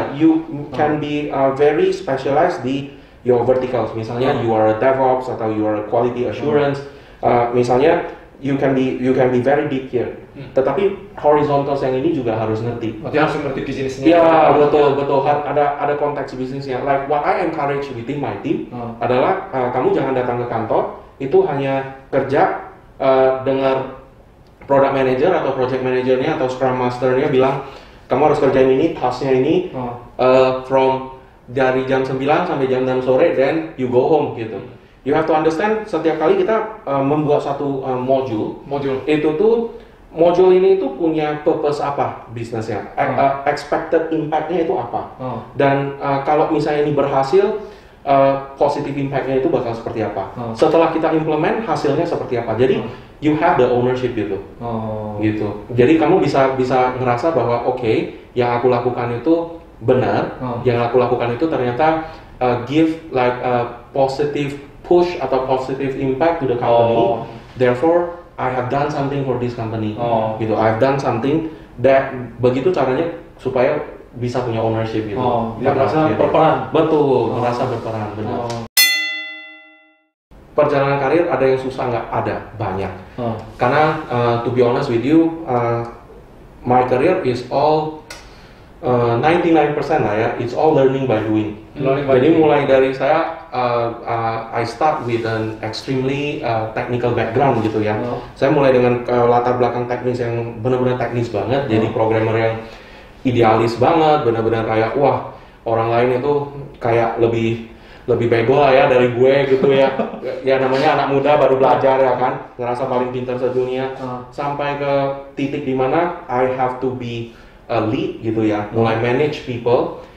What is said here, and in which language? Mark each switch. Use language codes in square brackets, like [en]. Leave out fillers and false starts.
[en] You can be very specialized [id] di [en] your verticals. [id] Misalnya [en] you are a DevOps [id] atau [en] you are a quality assurance. Misalnya you can be very deep here. [id] Tetapi horizontals yang ini juga harus ngerti. Berarti harus ngerti bisnisnya. Ya betul. Ada konteks bisnisnya. [en] Like what I encourage within my team [id] adalah kamu jangan datang ke kantor itu hanya kerja dengar product manager atau project manajernya atau scrum masternya bilang kamu harus kerjain ini, tasknya ini [en] from [id] dari jam 9 sampai jam 6 sore, [en] then you go home [id] gitu. [en] You have to understand [id] setiap kali kita membuat satu modul itu tuh modul ini tuh punya [en] purpose [id] apa bisnisnya, [en] expected impact- [id] nya itu apa, dan kalau misalnya ini berhasil, positive impact-nya itu bakal seperti apa. Setelah kita implement hasilnya seperti apa. Jadi [en] you have the ownership [id] gitu. Gitu. Jadi kamu bisa ngerasa bahwa oke, yang aku lakukan itu benar, yang aku lakukan itu ternyata [en] give like a positive push [id] atau [en] positive impact to the company. Therefore I have done something for this company. [id] Gitu. [en] I've done something that [id] begitu caranya supaya bisa punya ownership gitu. Merasa berperan. Betul, merasa berperan, benar. Perjalanan karir ada yang susah nggak? Ada, banyak. Karena [en] to be honest with you, my career is all 99% [id] lah ya, [en] it's all learning by doing. [id] Jadi mulai dari saya, [en] I start with an extremely technical background [id] gitu ya. Saya mulai dengan latar belakang teknis yang benar-benar teknis banget, jadi programmer yang idealis banget, benar-benar kayak wah orang lain itu kayak lebih bego lah ya dari gue gitu ya. Ya namanya anak muda baru belajar ya kan, ngerasa paling pintar sedunia. Sampai ke titik dimana [en] I have to be a lead [id] gitu ya, mulai [en] manage people.